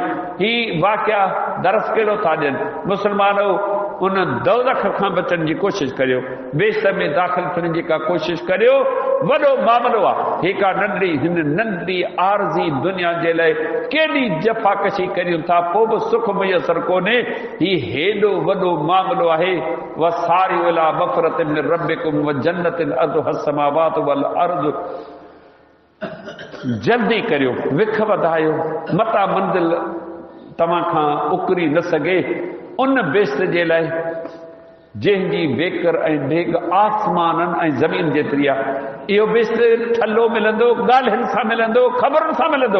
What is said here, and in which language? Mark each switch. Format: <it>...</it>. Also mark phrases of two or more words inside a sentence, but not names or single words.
<sd>ही वाक़िया दरस कहिड़ो था ॾियनि? मुसलमानो उन दोज़ख खां बचण जी कोशिशि करियो, बेस में दाख़िल थियण जी का कोशिशि करियो। वॾो मामिलो आहे। हिका हिन नंढड़ी आरज़ी दुनिया जे लाइ केॾी जफ़ाकशी करियूं था, पोइ बि सुख मुयसर कोन्हे। ही हेॾो वॾो मामिलो आहे।</sd> <ar>وسارعوا إلى مغفرة من ربكم وجنة عرضها السماوات والأرض.</ar> <sd>जल्दी करियो, विख वधायो, मता मंज़िल तव्हां खां उकरी न सघे। उन बेस जे लाइ जंहिंजी वेकर ऐं ढेग आसमाननि ऐं ज़मीन जेतिरी आहे। इहो बेस ठल्लो मिलंदो, ॻाल्हियुनि सां मिलंदो, ख़बरुनि सां मिलंदो?</sd>